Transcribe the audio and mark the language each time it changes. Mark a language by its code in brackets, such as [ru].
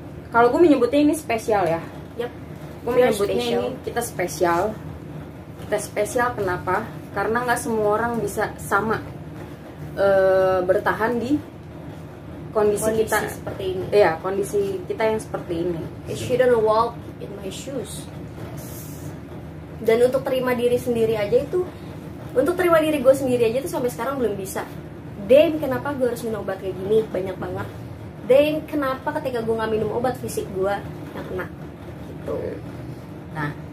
[id] Kalau gue menyebutnya ini spesial ya. Gue menyebutnya ini kita spesial. Kita spesial kenapa? Karena nggak semua orang bisa sama bertahan di kondisi kita seperti ini. Iya, kondisi kita yang seperti ini. [en] You shouldn't walk in my shoes. [id] Dan untuk terima diri sendiri aja itu, untuk terima diri gue sendiri aja tuh sampai sekarang belum bisa. Dan kenapa gue harus minum obat kayak gini banyak banget? Dan kenapa ketika gue nggak minum obat fisik gue yang kena? Gitu. Nah,